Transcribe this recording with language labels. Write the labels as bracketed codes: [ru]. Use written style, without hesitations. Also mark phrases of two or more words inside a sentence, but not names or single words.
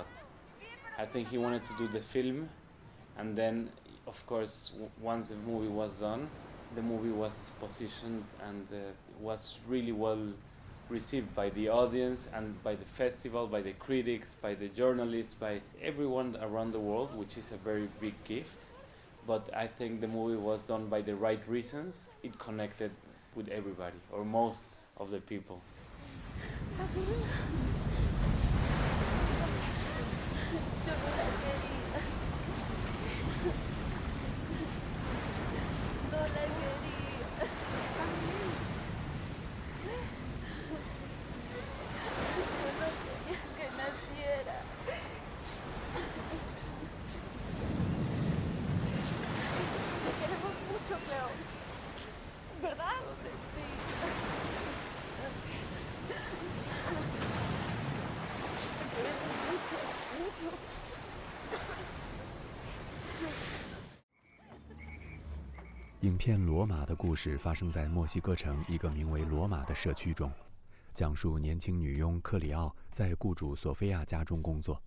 [en] I think he wanted to do the film, and then, of course, once the movie was done, the movie was positioned and was really well received by the audience and by the festival, by the critics, by the journalists, by everyone around the world, which is a very big gift. But I think the movie was done by the right reasons. It connected with everybody, or most of the people. [es] ¿Estás bien? Yo no la quería. No la quería. ¿Estás bien? Yo no quería que naciera. Te queremos mucho, Cleo. ¿Verdad? Sí. [zh] 影片《罗马》的故事发生在墨西哥城一个名为罗马的社区中，讲述年轻女佣克里奥在雇主索菲亚家中工作。